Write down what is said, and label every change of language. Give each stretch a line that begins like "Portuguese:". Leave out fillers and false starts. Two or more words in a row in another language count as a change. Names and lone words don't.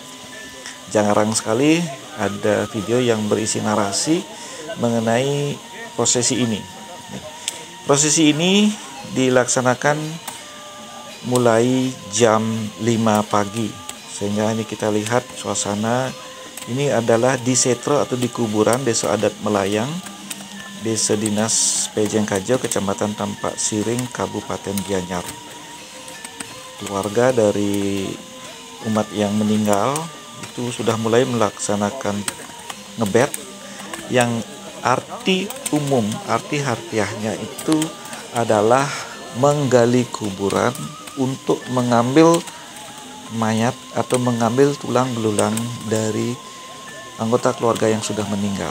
Indonesian: Jarang sekali ada video yang berisi narasi mengenai prosesi ini. Prosesi ini dilaksanakan mulai jam 5 pagi, sehingga ini kita lihat suasana. Ini adalah di setro atau di kuburan Desa Adat Melayang, Desa Dinas Pejengkajo, Kecamatan Tampak Siring, Kabupaten Gianyar. Keluarga dari umat yang meninggal itu sudah mulai melaksanakan ngebet, yang arti umum, arti harfiahnya itu adalah menggali kuburan untuk mengambil mayat atau mengambil tulang belulang dari anggota keluarga yang sudah meninggal.